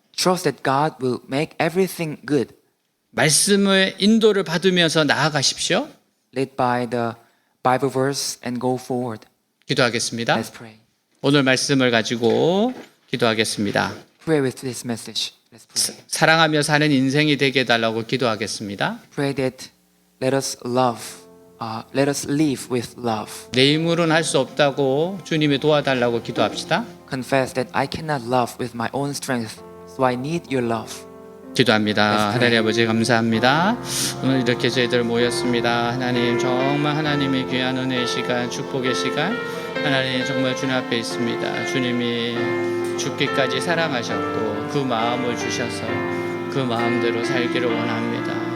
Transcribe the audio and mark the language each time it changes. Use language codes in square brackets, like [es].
[en] Trust that God will make everything good. [ko] 말씀의 인도를 받으면서 나아가십시오. [en] Led by the Bible verse and go forward. [ko] 기도하겠습니다. [en] Let's pray. [ko] 오늘 말씀을 가지고 기도하겠습니다. [en] Pray with this message. Let's pray. [ko] 사랑하며 사는 인생이 되게 해달라고 기도하겠습니다. [en] Pray that let us live with love. [ko] 내 힘으로는 할 수 없다고 주님이 도와달라고 기도합시다. [en] Confess that I cannot love with my own strength, so I need your love. [ko] 기도합니다. 하나님 아버지 감사합니다. 오늘 이렇게 저희들 모였습니다. 하나님 정말 하나님의 귀한 은혜의 시간, 축복의 시간, 하나님 정말 주님 앞에 있습니다. 주님이 죽기까지 사랑하셨고 그 마음을 주셔서 그 마음대로 살기를 원합니다.